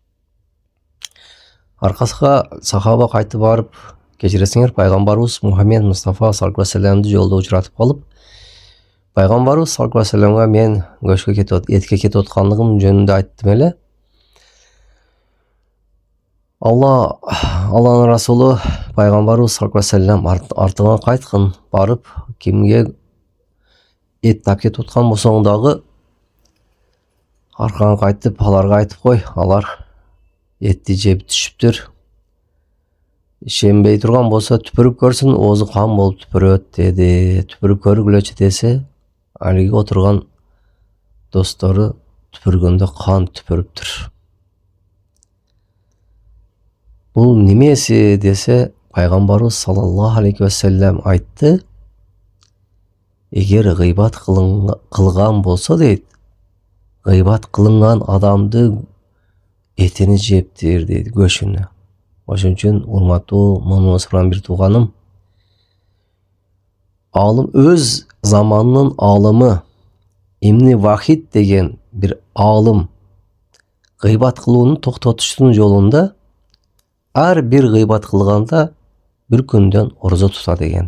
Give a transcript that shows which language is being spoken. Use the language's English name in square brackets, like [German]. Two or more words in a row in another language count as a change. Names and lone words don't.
[Kyrgyz] Аркасыга сахаба кайтып барып, кечиресиңер, пайгамбарыбыз Мухаммед Мустафа [Arabic] صلى الله عليه وسلم [Kyrgyz] жолдо учуратып калып, пайгамбарыбыз [Arabic] صلى الله عليه وسلم [Kyrgyz] мен көчкө этке кетип аткандыгым жөнүндө айттым эле. Аллахтын расулу пайгамбарыбыз [Arabic] صلى الله عليه وسلم [Kyrgyz] артыңа кайткын, барып кимге эт тап кетип аткан болсоң дагы аркаңа кайтып аларга айтып кой, алар этти жеп түшүптүр. Ишенбей турган болсо түпүрүп көрсүн, оозу кан болуп түпүрөт деди. Түпүрүп көргүлөчү десе, алиги отурган достору түпүргөндө кан түпүрүптүр. Бул немеси десе, пайгамбарыбыз [Arabic] صلى الله عليه وسلم [Kyrgyz] айтты: эгер гыйбат кылган болсо дейт, гыйбат кылынган адамды этини жептир дейт, көчүнө. Ошон үчүн урматтуу муусулман бир тууганым, алым өз заманынын алымы Ибн Вахид деген бир алым гыйбат кылууну токтотуштун жолунда ар бир гыйбат кылганда бир күндөн орозо тута деген.